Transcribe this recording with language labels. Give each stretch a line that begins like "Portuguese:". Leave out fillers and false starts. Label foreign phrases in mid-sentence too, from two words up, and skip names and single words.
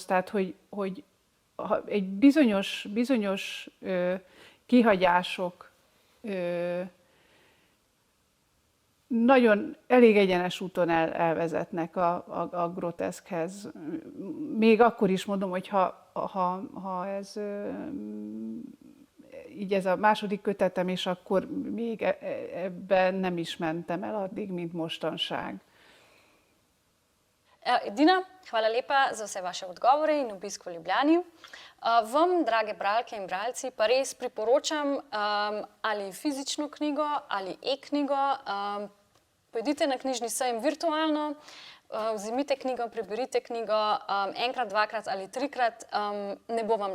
Hungarian: Tehát, hogy egy bizonyos kihagyások nagyon elég egyenes úton elvezetnek a groteszkhez. Még akkor is mondom, hogy ha ez így ez a második kötetem, és akkor még ebben nem is mentem el addig, mint mostanság.
Slovenian: Edina, hvala lepa za vse vaše odgovore in obisk v Ljubljani. Vam, drage bralke in bralci, pa res priporočam ali fizično knjigo ali e-knjigo. Pojdite na knjižni sejem virtualno, vzemite knjigo, preberite knjigo enkrat, dvakrat ali trikrat, ne bo vam žal.